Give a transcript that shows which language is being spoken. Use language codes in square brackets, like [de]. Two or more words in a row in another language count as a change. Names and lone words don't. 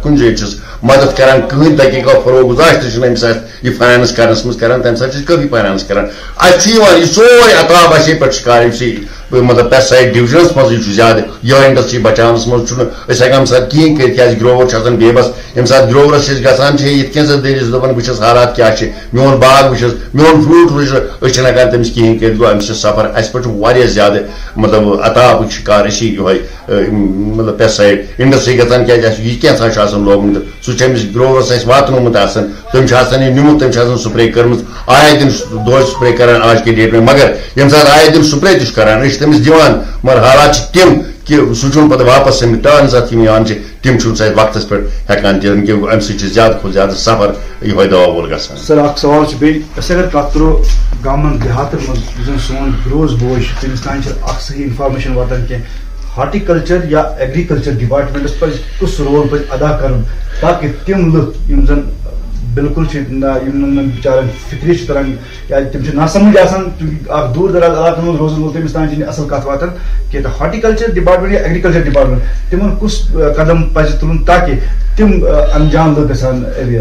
[ks] کُنہِ جایہِ چھِس مدد کران کٕہٕنۍ تحقیٖقا فروغ گُزار تہِ چھِنہٕ أمِس اَسہِ یہِ فاینانس کرنس منٛز کران تمہِ ساتہٕ چھِ أسۍ کٲفی فاینانس کران اَسہِ چھُ یِوان یہِ سورُے عطاب اَسے پٮ۪ٹھ شِکار أمسٕے مطلب [en] pesticide divisions [ks] منٛز یہِ چھُ زیادٕ یہِ انڈسٹری بچاونس منٛز چھُنہٕ أسۍ ہٮ۪کان اَمہِ ساتہٕ کِہیٖنۍ کٔرِتھ کیٛازِ گروور چھُ آسان بے بس ییٚمہِ ساتہٕ گروورس چھِ أسۍ گژھان چھِ یِتھ کٔنۍ زن دٔلیٖل دَپان بہٕ چھَس حالات کیٛاہ چھِ میون باغ وٕچھس میون فروٗٹ وٕچھ أسۍ چھِنہٕ ہٮ۪کان تٔمِس کِہیٖنۍ کٔرِتھ گوٚو أمِس چھِ سفر اَسہِ پٮ۪ٹھ چھُ واریاہ زیادٕ مطلب عطابٕکۍ شِکار أسی یِہوے مطلب [en] pesticide industry [ks] گژھان کیٛازِ اَسہِ یہِ کینٛژھا چھُ آسان لوگمُت سُہ چھُ أمِس گروورس اَسہِ واتنومُت آسان تٔمۍ چھُ آسان یہِ نیوٗمُت تٔمۍ چھُ آسان سُپرے کٔرمٕژ آیے دِن دۄہے سُپرے کران [ur] آج کے ڈیٹ میں [ks] مگر ییٚمہِ ساتہٕ آیے دِن سُپرے تہِ چھُ کران أسۍ چھِ تٔمِس دِوان مگر حالات چھِ تِم کہ سُہ چھُنہٕ پتہٕ واپس أمِس ٹٲرن ساتہٕ یِم یِوان چھِ تِم چھُنہٕ سُہ اَسہِ وقتس پٮ۪ٹھ ہٮ۪کان دِتھ کہ اَمہِ سۭتۍ چھِ زیادٕ کھۄتہٕ زیادٕ سفر یِہوے دوا وول گژھان. سر اکھ سوال چھُ بیٚیہِ أسۍ اگر کتھ کرو گامن دیہاتن منٛز یُس زن سون روز بوے چھُ تٔمِس تانۍ چھِ اکھ صحیح انفارمیشن واتان کینٛہہ ہارٹیکلچر یا [en] agriculture departments [ks] پزِ کُس رول پزِ ادا کرُن تاکہِ تِم لُکھ یِم زن بالکل یِم نہٕ بِچارن فِکرِ چھِ تران یا تِم چھِ ناسمجھ آسان چوٗنکہِ اکھ دوٗر دراز علاقن منٛز روزن وول تٔمِس تانۍ چھِنہٕ اصل کتھ واتان کینٛہہ تہٕ [en] horticulture department [ks] یا [en] agriculture department [ks] تِمن کُس قدم پزِ تُلُن تاکہِ تِم انجام لُکھ گژھان ایویئر.